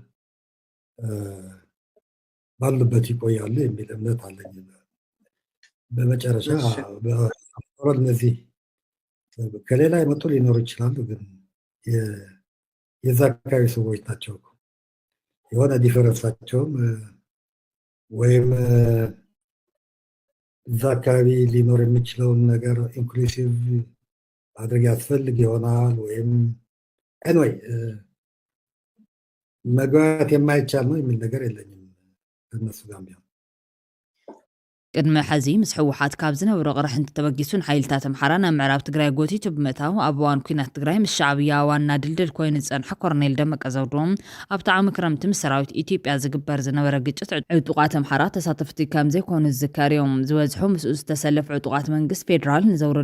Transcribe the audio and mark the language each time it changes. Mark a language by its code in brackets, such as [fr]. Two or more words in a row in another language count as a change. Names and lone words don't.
[am] ባሉበት ይቆያሉ የሚል እምነት አለኝ። በመጨረሻ እነዚህ ከሌላ የመጡ ሊኖሩ ይችላሉ፣ ግን የዛ አካባቢ ሰዎች ናቸው። የሆነ ዲፈረንሳቸውም ወይም እዛ አካባቢ ሊኖር የሚችለውን ነገር ኢንክሉሲቭ ማድረግ ያስፈልግ ይሆናል። ወይም ኤንወይ መግባባት የማይቻል ነው የሚል ነገር የለኝም ከእነሱ ጋር ቢሆን። [ti] ቅድመ ሕዚ ምስ ሕወሓት ካብ ዝነበሩ ቅርሕንቲ ተበጊሱን ሓይልታት ኣምሓራ ናብ ምዕራብ ትግራይ ጎቲቱ ብምእታው ኣብ እዋን ኩናት ትግራይ ምስ ሻዕብያ ዋና ድልድል ኮይኑ ዝጸንሐ ኮሎኔል ደመቀ ዘውዱ ኣብቲ ዓመ ክረምቲ ምስ ሰራዊት ኢትዮጵያ ዝግበር ዝነበረ ግጭት ዕጡቃት ኣምሓራ ተሳተፍቲ ከም ዘይኮኑ ዝዝከር እዮም። ዝበዝሑ ምስኡ ዝተሰለፉ ዕጡቃት መንግስት ፌደራል ንዘውረዶ